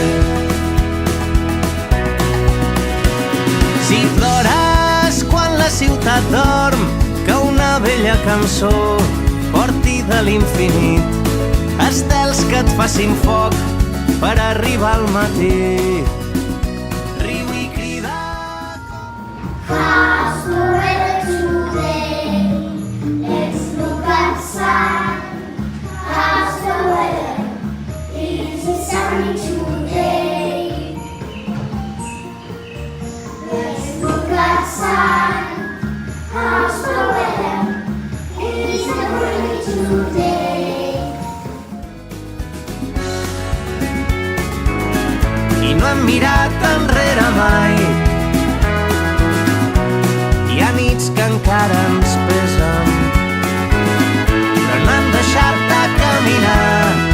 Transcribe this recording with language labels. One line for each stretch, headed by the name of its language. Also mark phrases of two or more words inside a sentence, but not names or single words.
Catalan: Si plores quan la ciutat dorm, que una vella cançó porti de l'infinit estels que et facin foc per arribar al matí. Riu i crida.
English: How's the weather today? Let's look outside. How's the weather? Is it sunny today? Let's look outside. How's the weather? Is it rainy today?
Catalan: I no hem mirat enrere mai. Hi ha nits que encara ens pesen, però no hem deixat de caminar.